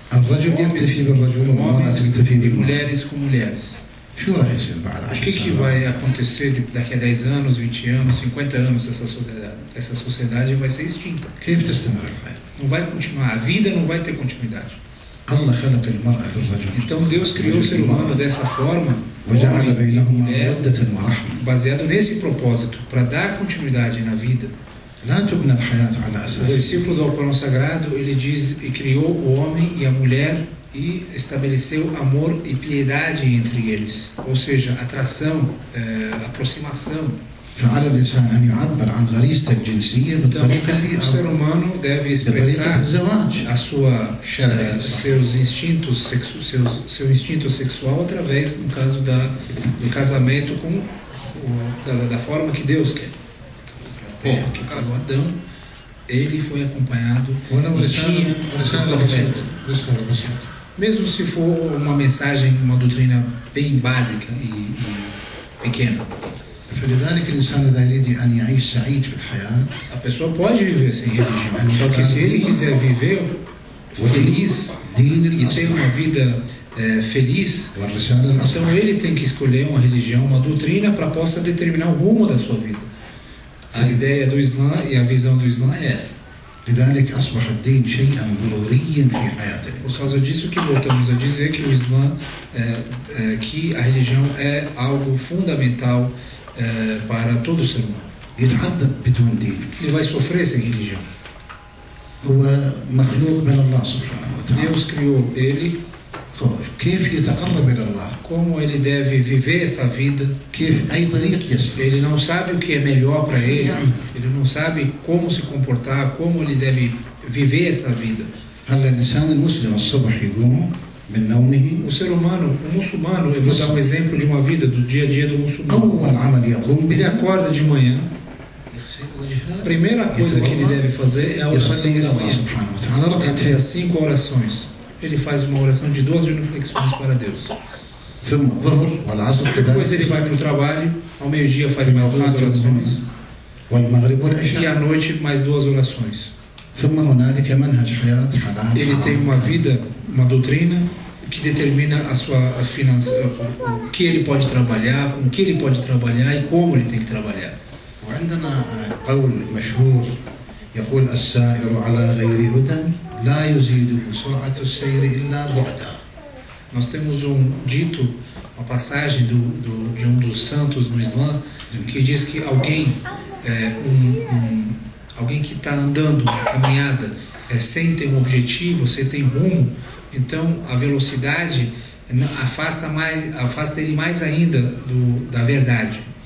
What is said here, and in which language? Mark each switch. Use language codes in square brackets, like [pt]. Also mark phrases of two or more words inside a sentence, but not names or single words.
[ar] الرجل يكتفي بالرجل والمرأة تكتفي [pt] E [ar] بالمرأة. [pt] mulheres com mulheres. [ar] شو راح يصير بعد [pt] O 10 que [ar] سنوات؟ [pt] vai acontecer daqui a 10 anos, 20 anos, 50 anos essa sociedade? Essa sociedade vai ser extinta. [ar] كيف تستمر الحياة؟ [pt] Não vai continuar. A vida não vai ter continuidade. [ar] الله خلق المرأة للرجل. [pt] Então Deus criou o ser humano dessa forma, [ar] وجعل [pt] homem e [ar] بينهما [pt] mulher, [ar] مودة ورحمة. [pt] baseado nesse propósito, para dar continuidade na vida. [ar] لا تبنى الحياة على [pt] O [ar] أساس [pt] versículo do Alcorão Sagrado, ele diz, e criou o homem e a mulher e estabeleceu amor e piedade entre eles. Ou seja, atração, aproximação. [ar] فعلى الإنسان أن يعبر عن غريزته الجنسية [pt] Então, [ar] بالطريقة اللي [pt] o ser humano deve [ar] بطريقة [pt] expressar [ar] الزواج. [pt] seu instinto sexual através, no caso do casamento da forma que Deus quer. Que falou Adão, ele foi acompanhado [ar] ولو [pt] e tinha [ar] رسالة [pt] um profeta. [ar] رسالة بسيطة. [pt] Mesmo se for uma mensagem, uma doutrina bem básica e pequena. [ar] فلذلك الإنسان إذا يريد أن يعيش سعيد في الحياة [pt] A pessoa pode viver sem religião, só que se ele quiser viver feliz e ter uma vida feliz, [ar] والرسالة [pt] então [ar] الأصلح [pt] ele tem que escolher uma religião, uma doutrina para possa determinar o rumo da sua vida. A ideia do Islã e a visão do Islã é essa. [ar] لذلك أصبح الدين شيئا ضروريا في حياة الإنسان. [pt] por causa disso que voltamos a dizer que o Islã, que a religião é algo fundamental para todo ser humano. [ar] يتعذب بدون دين. [pt] Ele vai sofrer sem religião. [ar] هو مخلوق من الله سبحانه وتعالى. [pt] Deus criou ele. [ar] كيف يتقرب إلى الله؟ [pt] Como ele deve viver essa vida? [ar] كيف أي طريق يسلك؟ [pt] Ele não sabe o que é melhor para ele. Ele não sabe como se comportar, como ele deve viver essa vida. [ar] هلا الإنسان المسلم الصبح يقوم من نومه. [pt] O ser humano, o muçulmano, eu vou dar um exemplo de uma vida do dia a dia do muçulmano. [ar] أول عمل يقوم به. [pt] Ele acorda de manhã. A primeira coisa que ele deve fazer é a oração da manhã. Ele tem as 5 orações. Ele faz uma oração de 2 genuflexões para Deus. Depois ele vai para o trabalho, ao meio-dia faz mais 2 orações. E à noite mais 2 orações. Ele tem uma vida, uma doutrina que determina a sua finança, o que ele pode trabalhar, com o que ele pode trabalhar e como ele tem que trabalhar. [ar] وعندنا قول مشهور يقول السائر على غير هدى لا يزيده سرعة السير إلا بعدا. [pt] Nós temos um dito, uma passagem de um dos santos no Islã, que diz que alguém que está andando uma caminhada sem ter um objetivo, sem ter rumo, então a velocidade afasta ele mais ainda da verdade.